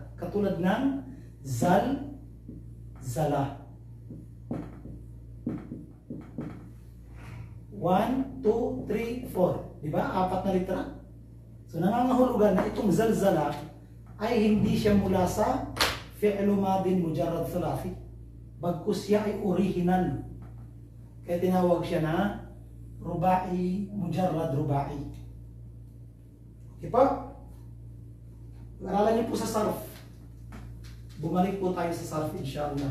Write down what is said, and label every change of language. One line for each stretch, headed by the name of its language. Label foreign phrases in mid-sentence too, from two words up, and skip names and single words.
Filipino: Katulad ng zal, zala. 1, 2, 3, 4. Diba? 4 na letra. So nangangahulugan na itong zalzala ay hindi siya mula sa
Arabic: فعل ماض مجرد ثلاثي.
Filipino: Bagkus siya ay original. Kaya tinawag siya na rubai,
Arabic: مجرد رباعي.
Filipino: Okay po? Aralan niyo po sa sarf. Bumalik po tayo sa sarf inshallah.